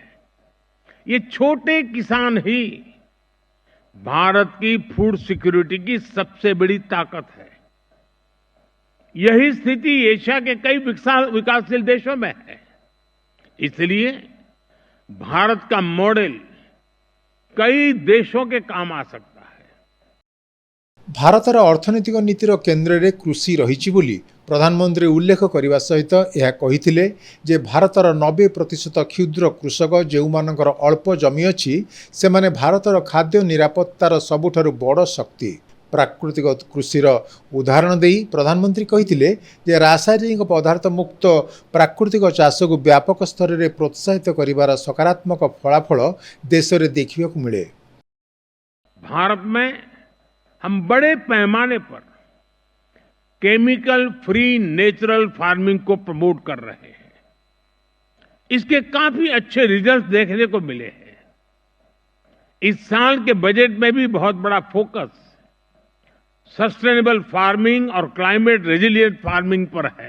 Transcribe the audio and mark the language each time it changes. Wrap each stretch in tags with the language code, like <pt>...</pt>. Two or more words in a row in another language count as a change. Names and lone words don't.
<hi>ये छोटे किसान ही भारत की</hi> <en>food security</en> <hi>की सबसे बड़ी ताकत है। यही स्थिति एशिया के कई विकासशील देशों में है। इसलिए भारत का मॉडल कई देशों के काम आ सकता है।</hi> <or>ଭାରତର ଅର୍ଥନୈତିକ ନୀତିର କେନ୍ଦ୍ରରେ କୃଷି ରହିଛି ବୋଲି ପ୍ରଧାନମନ୍ତ୍ରୀ ଉଲ୍ଲେଖ କରିବା ସହିତ ଏହା କହିଥିଲେ ଯେ ଭାରତର 90% କ୍ଷୁଦ୍ର କୃଷକ ଯେଉଁମାନଙ୍କର ଅଳ୍ପ ଜମି ଅଛି ସେମାନେ ଭାରତର ଖାଦ୍ୟ ନିରାପତ୍ତାର ସବୁଠାରୁ ବଡ଼ ଶକ୍ତି। ପ୍ରାକୃତିକ କୃଷିର ଉଦାହରଣ ଦେଇ ପ୍ରଧାନମନ୍ତ୍ରୀ କହିଥିଲେ ଯେ ରାସାୟନିକ ପଦାର୍ଥ ମୁକ୍ତ ପ୍ରାକୃତିକ ଚାଷକୁ ବ୍ୟାପକ ସ୍ତରରେ ପ୍ରୋତ୍ସାହିତ କରିବାର ସକାରାତ୍ମକ ଫଳାଫଳ ଦେଶରେ ଦେଖିବାକୁ ମିଳେ।</or> <hi>भारत में हम बड़े पैमाने पर</hi> <en>chemical free natural farming</en> <hi>को प्रमोट कर रहे हैं। इसके काफी अच्छे रिजल्ट देखने को मिले हैं। इस साल के बजट में भी बहुत बड़ा फोकस</hi> <en>sustainable farming</en> <hi>और</hi> <en>climate resilient farming</en> <hi>पर है।</hi>